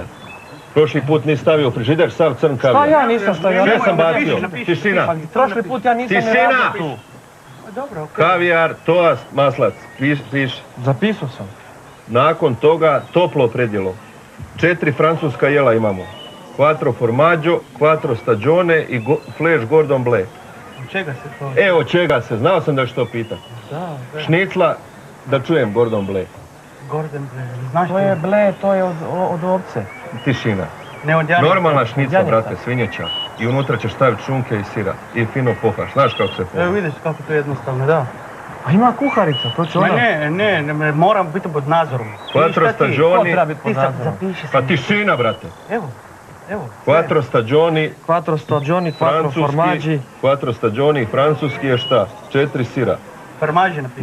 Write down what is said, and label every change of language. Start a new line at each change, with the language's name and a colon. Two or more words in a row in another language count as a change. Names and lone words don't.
Croatian: Prošli put nisi stavio u frižider, sav crn kavijar. Šta ja nisam stavio? Sve sam bacio. Tišina. Prošli put ja nisam Tišina! tu. Dobro, okej. Kavijar, toast, maslac. Piš. Zapisao sam. Nakon toga toplo predjelo. 4 francuska jela imamo. 4 formaggio, 4 stagione i flash Gordon Bleu. Čega se to? Evo čega se, znao sam da ću to pitat. Da. Šnicla, da čujem Gordon Bleu. Gordon Bleu. Znaš To je ble, to je od ovce. Tišina. Ne od janica. Normalna šnica, Janica. brate, svinjeća. i unutra ćeš staviti šunke i sira i fino pohaš. Znaš kako se Evo poha? vidiš kako to je jednostavno, da. A ima kuharica, to će ona... Ne, moram biti pod nadzorom. Quattro Ko stagioni, treba biti Ti pod nadzorom? zapiši pa se. tišina, brate. Evo.
Italian: Quattro stagioni, Quattro stagioni, quattro formaggi. Quattro stagioni,
Croatian: francuski je šta? 4 sira. Farmaže napiši.